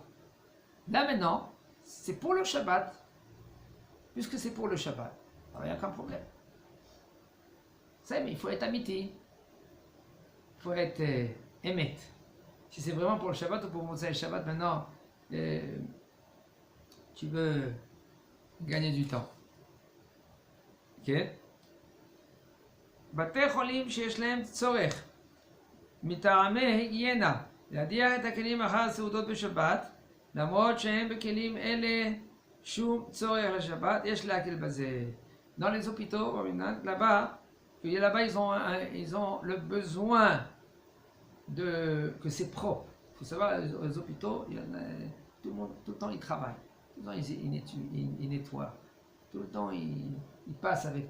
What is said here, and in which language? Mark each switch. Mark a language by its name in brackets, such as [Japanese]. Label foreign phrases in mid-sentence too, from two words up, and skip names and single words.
[French] Là maintenant, c'est pour le Shabbat, puisque c'est pour le Shabbat, alors il n'y a aucun problème. Mais il faut être amiti, il faut être émet. Si c'est vraiment pour le Shabbat ou pour [Hebrew] מוצאי שבת, [French] maintenant, tu veux gagner du temps. Ok? [Hebrew] בתי חולים שיש להם צורך מטעמי היגיינה להדיח את הכלים אחר הסעודות בשבת, למרות שהם בכלים אלה שום צורך לשבת, יש להקל בזה. [French] Dans les hôpitaux, là-bas, ils ont le besoin que c'est propre. Il faut savoir, les hôpitaux, tout le temps ils travaillent, tout le temps ils nettoient, tout le temps ils passent avec.